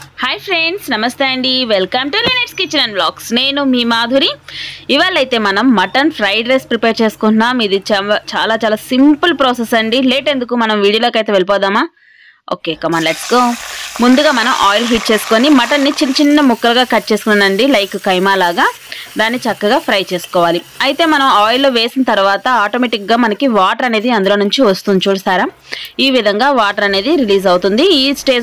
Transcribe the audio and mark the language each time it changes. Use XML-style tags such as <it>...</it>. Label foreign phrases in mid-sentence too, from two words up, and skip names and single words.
<en>Hi friends</en> <te>నమస్తే అండి</te> <en>welcome to Linet's Kitchen and Vlogs</en> <te>నేను మీ మాధురి ఇవాళైతే మనం</te> <en>mutton fried rice</en> <te>ప్రిపేర్ చేసుకుంటున్నాం ఇది చాలా చాలా</te> <en>simple process</en> <te>అండి లేట్ ఎందుకు మనం వీడియోలోకి అయితే వెళ్ళిపోదామా</te> <en>okay come on let's go</en> <te>ముందుగా మనం</te> <en>oil heat</en> <te>చేసుకొని మటన్ ని చిన్న చిన్న ముక్కలుగా కట్ చేసుకునండి లైక్ కైమా లాగా దాన్ని చక్కగా ఫ్రై చేసుకోవాలి అయితే మనం ఆయిల్ లో వేసిన తర్వాత ఆటోమేటిక్ గా మనకి వాటర్ అనేది అందులో నుంచి వస్తుంది చూస్తారా ఈ విధంగా వాటర్ అనేది రిలీజ్ అవుతుంది ఈ స్టేజ్</te>